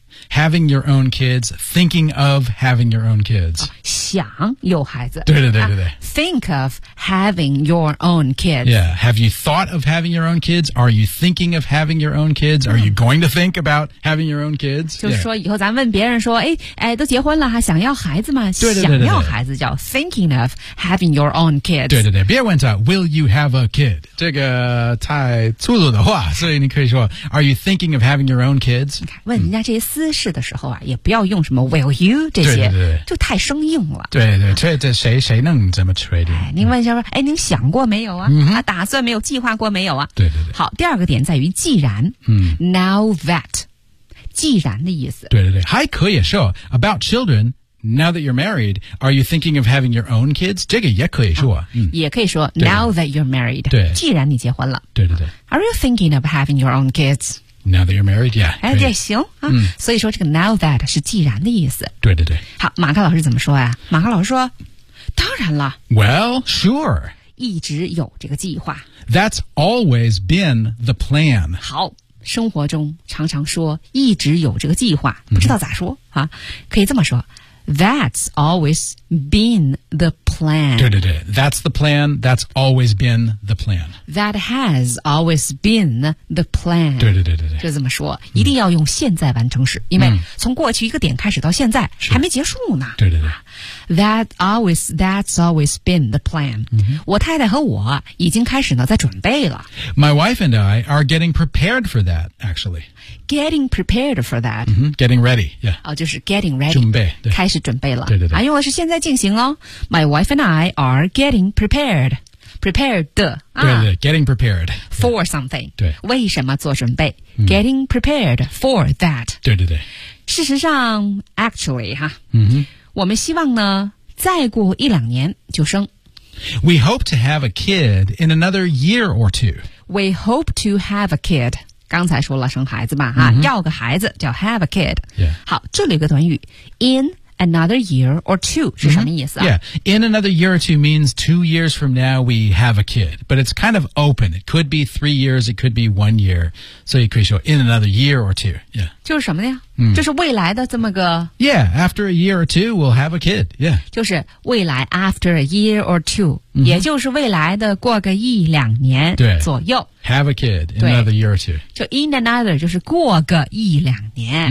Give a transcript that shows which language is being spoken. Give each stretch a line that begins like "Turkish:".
English: having your own kids, thinking of having your own kids.
Chinese: 想有孩子。对对对对对。
English: Think of having your own kids. Yeah. Have you thought of having your own kids? Are you thinking of having your own kids? Are you going to think about having your own kids?
Chinese: 就是说以后咱问别人说哎都结婚了还想要孩子吗对对对对对想要孩子叫
English: thinking of having your own kids.
Chinese: 对对对。别问他
English: will you have a kid?
Chinese: 这个太粗鲁的话所以你可以说
English: are you thinking of having your own kids?
Chinese: 你看问人家这些私事的时候啊也不要用什么
English: will you
Chinese: 这些对对对就太生硬了。对对对这谁能怎么Trading, 您问一下说您想过没有啊、 mm-hmm. 打算没有计划过没有啊对对对。好第二个点在于既然、 mm.
English: Now that,
Chinese: 既然的意思。对对对。还可以说
English: about children, now that you're married, are you thinking of having your own kids?
Chinese: 这个也可以说。也可以说
English: now that you're married,
Chinese: 对既然你结婚了。对对对。
English: Are you thinking of having your own kids? Now that you're married, yeah.
Chinese: 哎，也行啊、嗯。所以说这个
English: now that
Chinese: 是既然的意思。对对对。好马克老师怎么说啊马克老师说当然了。
English: Well, sure.
Chinese: 一直有这个计划。
English: That's always been the plan.
Chinese: 好生活中常常说一直有这个计划不知道咋说、mm-hmm. 啊。可以这么说。
English: That's always been the plan.
Chinese: 对对对。 That's the plan. That's always been the plan.
English: That has always been the plan.
Chinese: 对对对对对。就这么说一定要用现在完成时、mm-hmm. 因为从过去一个点开始到现在、 mm-hmm. 还没结束呢。对对对。
English: That's always been the plan.、 Mm-hmm.
Chinese: 我太太和我已经开始呢在准备了。
English: My wife and I are getting prepared for that, actually. Getting prepared for that.、 Mm-hmm. Getting ready, yeah.、
Chinese: 哦、就是
English: getting ready.
Chinese: 准备。开始准备了。对对对。啊、用的是现在进行哦。
English: My wife and I are getting prepared. Prepared 的。
Chinese: 对对对、啊、
English: getting prepared. For something.
Chinese: 对。为什么做准备、mm-hmm. ?
English: Getting prepared for that.
Chinese: 对对对。事实上 ,actually, 哈。嗯哼。我们希望呢再过一两年就生。
English: We hope to have a kid in another year or two. We hope to have a kid.
Chinese: 刚才说了生孩子嘛、 mm-hmm. 啊、要个孩子叫
English: have a kid.、 Yeah.
Chinese: 好这里有个短语
English: in another year or two
Chinese: 是什么意思啊、
English: mm-hmm. Yeah, in another year or two means 2 years from now we have a kid. But it's kind of open. It could be 3 years, it could be 1 year.
Chinese: 所以可以说
English: in another year or two.
Chinese: Yeah. 就是什么呀就是未来的这么个
English: Yeah, after a year or two, we'll have a kid. Yeah.
Chinese: 就是未来
English: after a year or two,、
Chinese: mm-hmm. 也就是未来的过个一两年左右。
English: Have a kid in another year or two.
Chinese: 就
English: in another
Chinese: 就是过个一两年。